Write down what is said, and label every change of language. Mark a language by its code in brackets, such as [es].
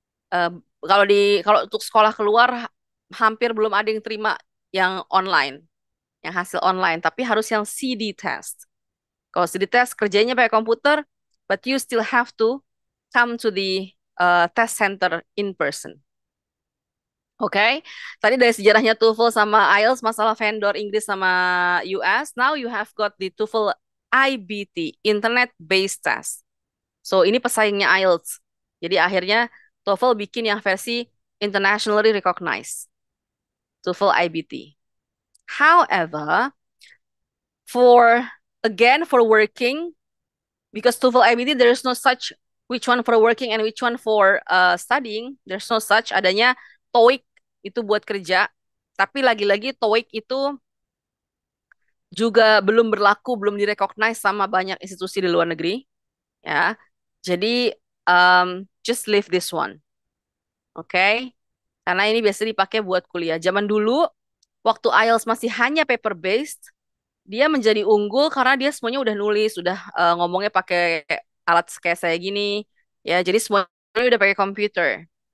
[id] Eh, kalau untuk sekolah keluar hampir belum ada yang terima yang online, yang hasil online, tapi harus yang CD test. Kalau CD test kerjanya pakai komputer, [en] but you still have to come to the test center in person. [id] Oke, tadi dari sejarahnya TOEFL sama IELTS, masalah vendor Inggris sama US. [en] Now you have got the TOEFL IBT, Internet Based Test. [id] So ini pesaingnya IELTS. Jadi akhirnya TOEFL bikin yang versi internationally recognized, TOEFL IBT. [en] However, for again for working, because TOEFL IBT there is no such which one for working and which one for studying. There's no such, [id] adanya TOEIC itu buat kerja. Tapi lagi-lagi TOEIC itu juga belum berlaku, belum direcognize sama banyak institusi di luar negeri, ya. Jadi [en] just leave this one, [id] oke? [en] Okay? [id] Karena ini biasa dipakai buat kuliah. Zaman dulu, waktu IELTS masih hanya paper based, dia menjadi unggul karena dia semuanya udah nulis, udah ngomongnya pakai alat kayak saya gini, ya. Jadi semuanya udah pakai komputer.